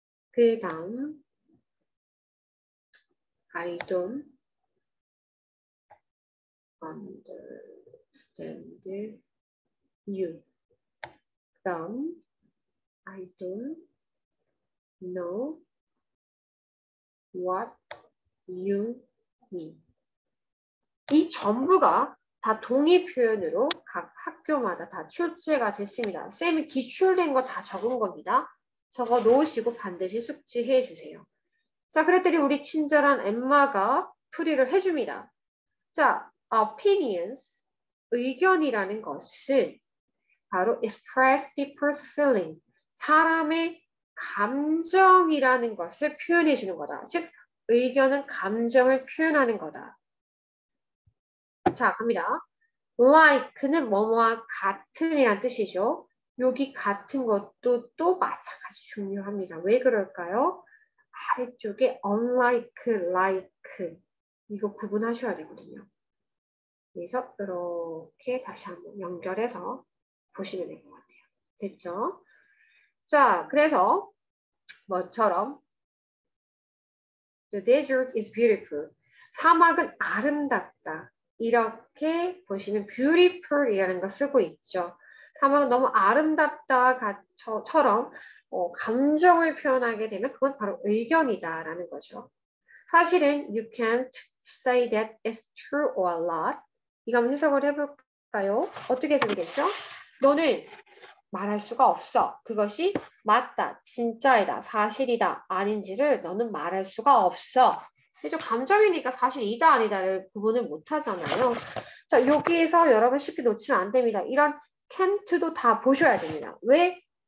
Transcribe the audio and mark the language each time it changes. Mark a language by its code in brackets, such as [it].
[ko] 그 다음 [en] I don't understand you. [ko] 그 다음 [en] I don't know what you mean. [ko] 이 전부가 다 동의 표현으로 각 학교마다 다 출제가 됐습니다. 쌤이 기출된 거 다 적은 겁니다. 적어 놓으시고 반드시 숙지해 주세요. 자, 그랬더니 우리 친절한 엠마가 풀이를 해줍니다. 자, opinions, 의견이라는 것은 바로 [en] express people's feeling, [ko] 사람의 감정이라는 것을 표현해 주는 거다. 즉, 의견은 감정을 표현하는 거다. 자, 갑니다. like는 뭐뭐와 같은이란 뜻이죠. 여기 같은 것도 또 마찬가지 중요합니다. 왜 그럴까요? 아래쪽에 unlike, like 이거 구분하셔야 되거든요. 그래서 이렇게 다시 한번 연결해서 보시면 될 것 같아요. 됐죠? 자, 그래서 뭐처럼 [en] The desert is beautiful. [ko] 사막은 아름답다. 이렇게 보시면 beautiful이라는 거 쓰고 있죠. 사막은 너무 아름답다처럼 감정을 표현하게 되면 그건 바로 의견이다라는 거죠. 사실은 [en] you can't say that it's true or a lot. [ko] 이거 한번 해석을 해볼까요? 어떻게 해석이 되죠? 너는 말할 수가 없어. 그것이 맞다, 진짜이다, 사실이다, 아닌지를 너는 말할 수가 없어. 그죠? 감정이니까 사실이다, 아니다를 구분을 못 하잖아요. 자, 여기에서 여러분 쉽게 놓치면 안 됩니다. 이런 can't도 다 보셔야 됩니다. 왜?